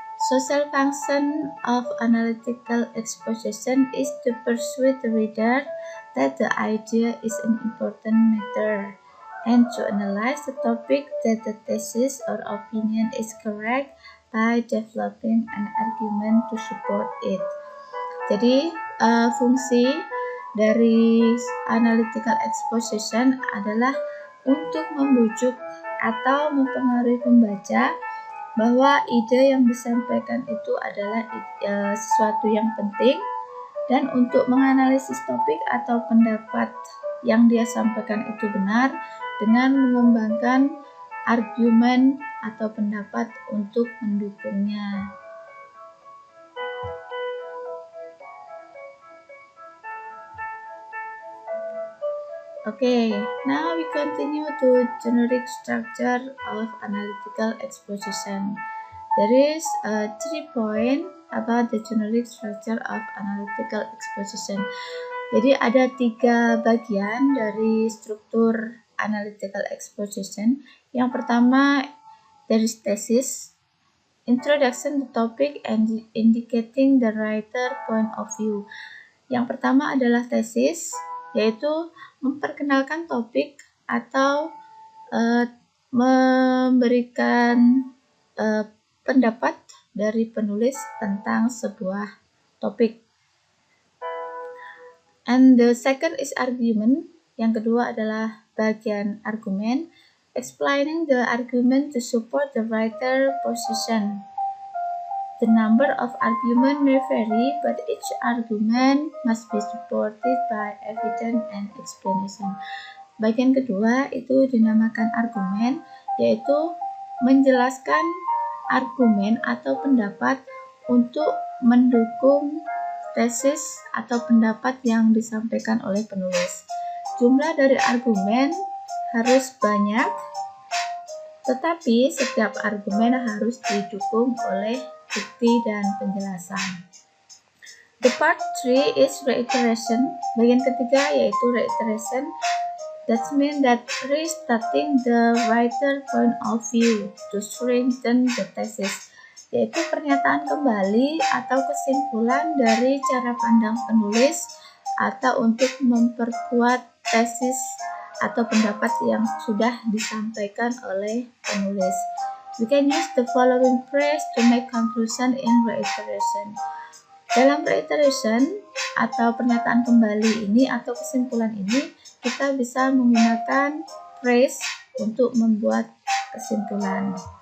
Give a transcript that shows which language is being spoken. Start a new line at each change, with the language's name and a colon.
English: Social function of analytical exposition is to persuade the reader that the idea is an important matter and to analyze the topic that the thesis or opinion is correct by developing an argument to support it.
Indonesian: Jadi, fungsi dari analytical exposition adalah untuk membujuk atau mempengaruhi pembaca bahwa ide yang disampaikan itu adalah sesuatu yang penting, dan untuk menganalisis topik atau pendapat yang dia sampaikan itu benar dengan mengembangkan argumen atau pendapat untuk mendukungnya.
English: Okay, now we continue to generic structure of analytical exposition. There is 3 points about the generic structure of analytical exposition.
Indonesian: Jadi ada 3 bagian dari struktur analytical exposition. Yang pertama,
English: there is thesis, introduction to topic and indicating the writer point of view.
Indonesian: Yang pertama adalah thesis, yaitu memperkenalkan topik atau memberikan pendapat dari penulis tentang sebuah topik.
English: And the second is argument.
Indonesian: Yang kedua adalah bagian argumen,
English: explaining the argument to support the writer position. The number of arguments may vary, but each argument must be supported by evidence and explanation.
Indonesian: Bagian kedua itu dinamakan argumen, yaitu menjelaskan argumen atau pendapat untuk mendukung tesis atau pendapat yang disampaikan oleh penulis. Jumlah dari argumen harus banyak, tetapi setiap argumen harus didukung oleh bukti dan penjelasan.
English: The part 3 is reiteration.
Indonesian: Bagian ketiga yaitu reiteration.
English: That means that restating the writer point of view to strengthen the thesis,
Indonesian: yaitu pernyataan kembali atau kesimpulan dari cara pandang penulis atau untuk memperkuat tesis atau pendapat yang sudah disampaikan oleh penulis.
English: We can use the following phrase to make conclusion in reiteration.
Indonesian: Dalam reiteration atau pernyataan kembali ini atau kesimpulan ini, kita bisa menggunakan phrase untuk membuat kesimpulan.